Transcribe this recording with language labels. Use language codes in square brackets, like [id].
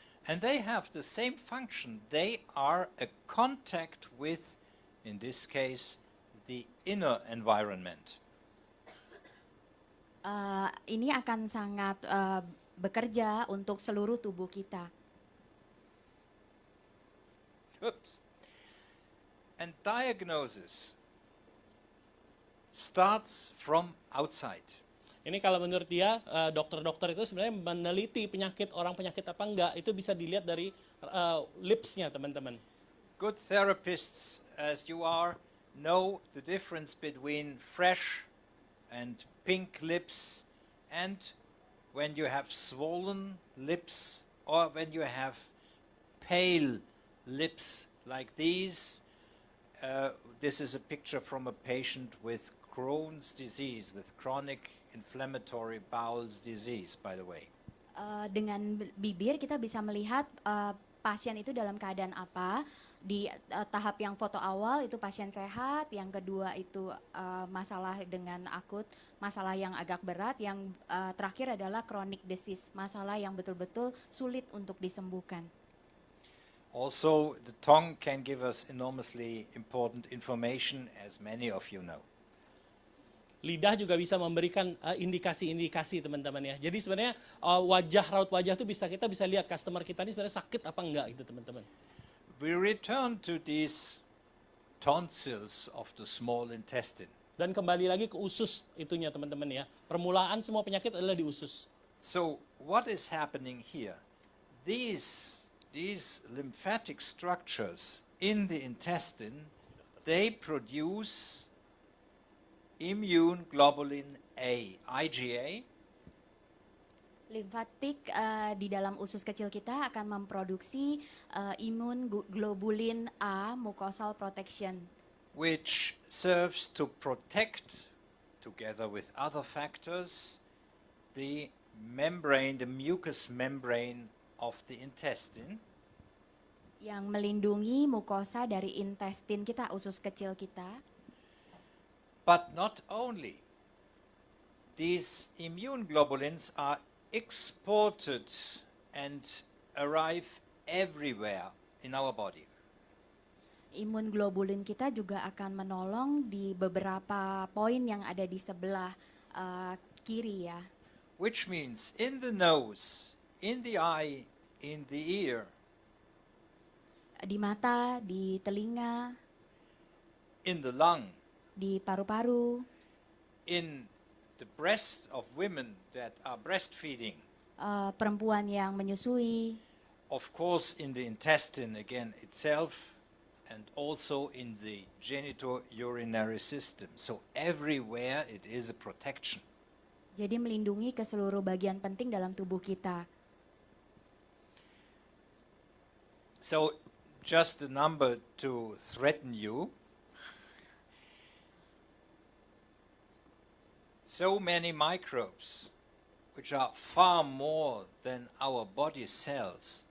[en] And they have the same function. They are a contact with, in this case, the inner environment. [id] Ini akan sangat bekerja untuk seluruh tubuh kita. Oops. [en] And diagnosis starts from outside. [id] Ini kalau menurut dia, dokter-dokter itu sebenarnya meneliti penyakit, orang penyakit apa enggak, itu bisa dilihat dari lipsnya, teman-teman. [en] Good therapists, as you are, know the difference between fresh and pink lips and when you have swollen lips or when you have pale lips like these. This is a picture from a patient with Crohn's disease, with chronic inflammatory bowel disease, by the way. [id] Dengan bibir kita bisa melihat pasien itu dalam keadaan apa. Di tahap yang foto awal itu pasien sehat, yang kedua itu masalah dengan akut, masalah yang agak berat, yang terakhir adalah chronic disease, masalah yang betul-betul sulit untuk disembuhkan. [en] Also, the tongue can give us enormously important information, as many of you know. [id] Lidah juga bisa memberikan indikasi-indikasi, teman-teman ya. Jadi sebenarnya raut wajah itu kita bisa lihat customer kita ini sebenarnya sakit apa enggak gitu, teman-teman. [en] We return to these tonsils of the small intestine. [id] Dan kembali lagi ke usus itunya, teman-teman ya. Permulaan semua penyakit adalah di usus. [en] So, what is happening here? These lymphatic structures in the intestine, they produce immune globulin A, IgA. [id] Limfatik di dalam usus kecil kita akan memproduksi imun globulin A, [en] mucosal protection, which serves to protect, together with other factors, the membrane, the mucous membrane of the intestine, [id] yang melindungi mukosa dari intestin kita, usus kecil kita. [en] But not only. These immune globulins are exported and arrive everywhere in our body. [id] Imun globulin kita juga akan menolong di beberapa poin yang ada di sebelah kiri ya. [en] Which means in the nose, in the eye, in the ear, [id] di mata, di telinga, [en] in the lung, [id] di paru-paru, [en] in the breast of women that are breastfeeding, [id] perempuan yang menyusui, [en] of course in the intestine again itself, and also in the genitourinary system. So everywhere it is a protection. [id] Jadi melindungi ke seluruh bagian penting dalam tubuh kita. [en] So just a number to threaten you. So many microbes, which are far more than our body cells.